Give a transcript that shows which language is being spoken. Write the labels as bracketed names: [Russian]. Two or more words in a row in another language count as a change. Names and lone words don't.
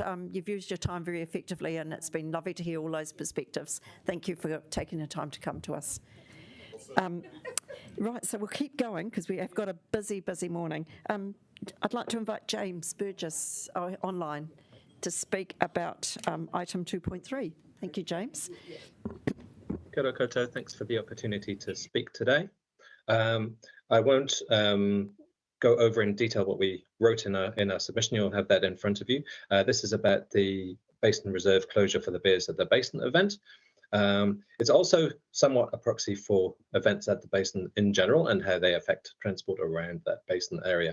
[English] You've used your time very effectively, and it's been lovely to hear all those perspectives. Thank you for taking the time to come to us. Right, so we'll keep going because we have got a busy, busy morning. I'd like to invite James Burgess online to speak about item 2.3. Thank you, James. [Māori] Kia ora koutou. [English] Thanks for the opportunity to speak today. I won't go over in detail what we wrote in our submission. You'll have that in front of you. This is about the Basin Reserve closure for the Beers at the Basin event. It's also somewhat a proxy for events at the Basin in general and how they affect transport around that Basin area.